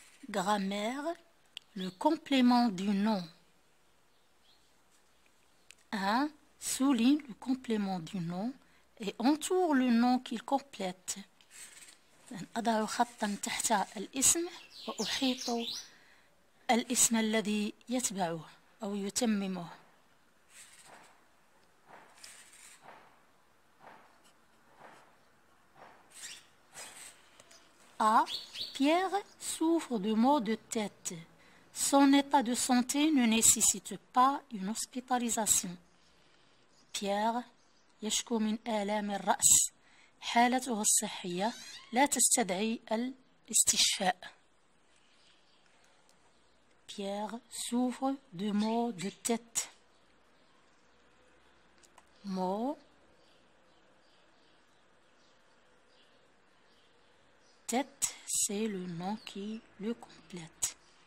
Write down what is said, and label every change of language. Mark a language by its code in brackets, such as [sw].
[fr] Grammaire, le complément du nom. 1. Souligne le complément du nom et entoure le nom qu'il complète. [ar] أضع خطا تحت الاسم وأحيط الاسم الذي يتبعه أو يتممه. [fr] A. Pierre souffre de maux de tête. Son état de santé ne nécessite pas une hospitalisation. [ar] Pierre يشكو من آلام الرأس. حالته الصحية لا تستدعي الاستشفاء. [fr] Pierre souffre de maux de tête. Maux. Tête, c'est le nom qui le complète.